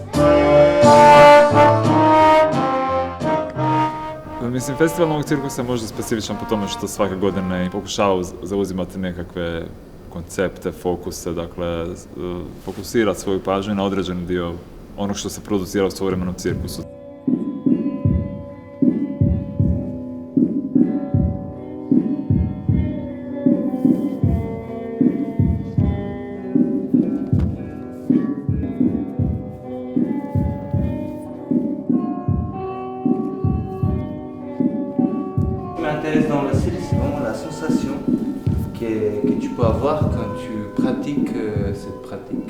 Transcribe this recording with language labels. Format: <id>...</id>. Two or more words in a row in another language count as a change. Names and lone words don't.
<hr>Mislim, festival novog cirkusa je možda specifičan po tome što svake godine pokušava zauzimati nekakve koncepte, fokuse, dakle, fokusirati svoju pažnju na određeni dio onog što se producira u suvremenom cirkusu.</hr> <fr>Ce qui m'intéresse dans le cirque, c'est vraiment la sensation que tu peux avoir quand tu pratiques cette pratique.</fr>